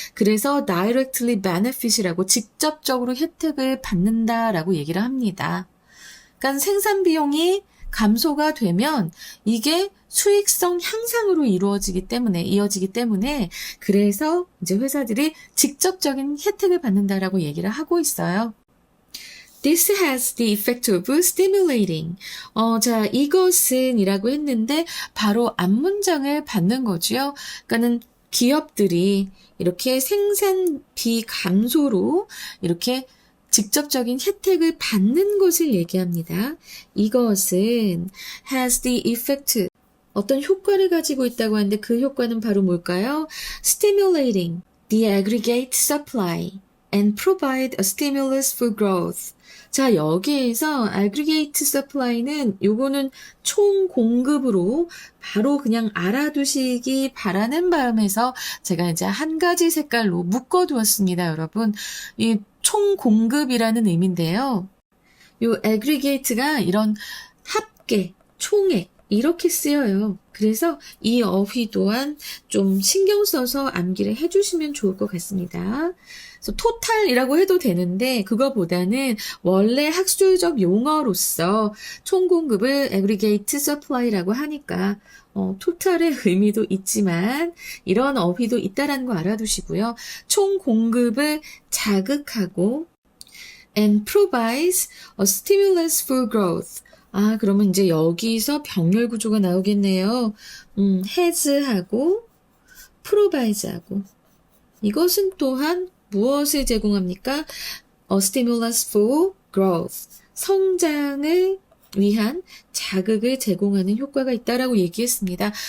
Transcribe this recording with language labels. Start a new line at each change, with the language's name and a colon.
Korean: 그래서
English: directly benefit
Korean: 이라고 직접적으로 혜택을 받는다라고 얘기를 합니다. 그러니까 생산 비용이 감소가 되면 이게 수익성 향상으로 이어지기 때문에 그래서 이제 회사들이 직접적인 혜택을 받는다라고 얘기를 하고 있어요.
English: This has the effect of stimulating.
Korean: 자, 이것은 이라고 했는데 바로 앞문장을 받는 거죠. 그러니까는 기업들이 이렇게 생산비 감소로 이렇게 직접적인 혜택을 받는 것을 얘기합니다. 이것은
English: has the effect.
Korean: 어떤 효과를 가지고 있다고 하는데 그 효과는 바로 뭘까요?
English: Stimulating the aggregate supply and provide a stimulus for growth.
Korean: 자, 여기에서 aggregate supply는 요거는 총 공급으로 바로 그냥 알아두시기 바라는 마음에서 제가 이제 한 가지 색깔로 묶어두었습니다, 여러분. 이 총 공급이라는 의미인데요. 요 aggregate가 이런 합계, 총액, 이렇게 쓰여요. 그래서 이 어휘 또한 좀 신경 써서 암기를 해주시면 좋을 것 같습니다. 그래서 토탈이라고 해도 되는데 그거보다는 원래 학술적 용어로서 총 공급을 aggregate supply라고 하니까 토탈의 의미도 있지만 이런 어휘도 있다라는 거 알아두시고요. 총 공급을 자극하고
English: and provides a stimulus for growth.
Korean: 아, 그러면 이제 여기서 병렬 구조가 나오겠네요. has하고 provide하고 이것은 또한 무엇을 제공합니까?
English: A stimulus for growth.
Korean: 성장을 위한 자극을 제공하는 효과가 있다라고 얘기했습니다.